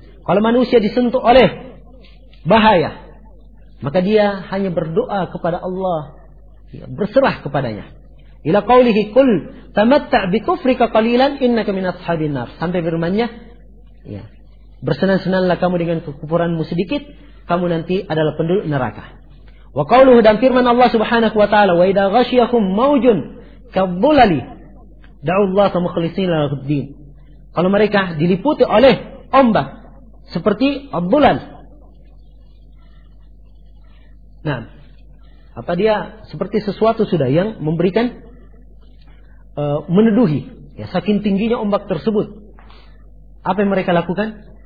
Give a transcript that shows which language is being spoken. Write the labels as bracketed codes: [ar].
[id] Kalau manusia disentuh oleh bahaya, maka dia hanya berdoa kepada Allah, berserah kepadanya. [ar] إِلَى قَوْلِهِ قُلْ تَمَتَّعْ بِكُفْرِكَ قَلِيلًا إِنَّكَ مِنَ أَصْحَابِ النَّارِ. [id] Sampai firman-Nya, ya, bersenang-senanglah kamu dengan kekufuranmu sedikit, kamu nanti adalah penduduk neraka. [ar] وَقَوْلُهُ, [id] dan firman Allah Subhanahu wa taala, [ar] وَإِذَا غَشِيَهُمْ مَوْجٌ كَالظُّلَلِ دعوا الله مخلصين له الدين. [id] Kalau mereka diliputi oleh ombak seperti abdulan, nah, apa dia seperti sesuatu sudah yang memberikan meneduhi, ya, saking tingginya ombak tersebut. Apa yang mereka lakukan?